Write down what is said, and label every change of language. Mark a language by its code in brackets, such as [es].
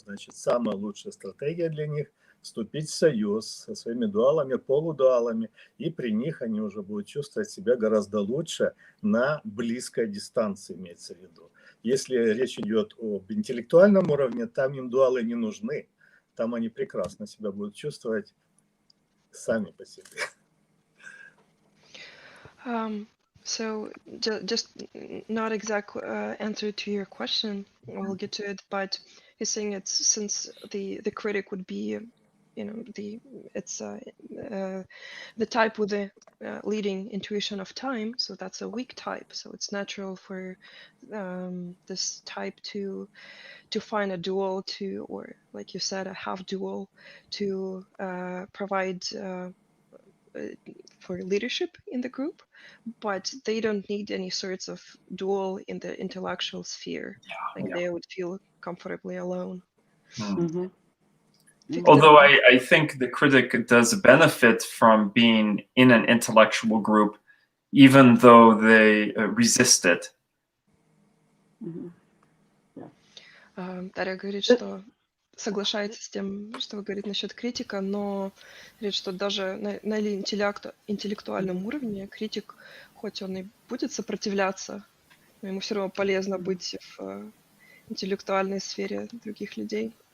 [ru] Значит, самая лучшая стратегия для них – вступить в союз со своими дуалами, полудуалами, и при них они уже будут чувствовать себя гораздо лучше на близкой дистанции, имеется в виду. Если речь идет об интеллектуальном уровне, там им дуалы не нужны, там они прекрасно себя будут чувствовать сами по себе. [en] So just not exact answer to your question. We'll get to it, but he's saying it's since the critic would be, you know, it's the type with the leading intuition of time, so that's a weak type. So it's natural for this type to find a dual to, or like you said, a half dual to provide for leadership in the group, but they don't need any sorts of dual in the intellectual sphere. They would feel comfortably alone. Although I think the critic does benefit from being in an intellectual group, even though they resist it. [ru] Дарья говорит, что соглашается с тем, что вы говорите насчет критика, но говорит, что даже на интеллектуальном уровне критик, хоть он и будет сопротивляться, но ему все равно полезно быть в интеллектуальной сфере других людей.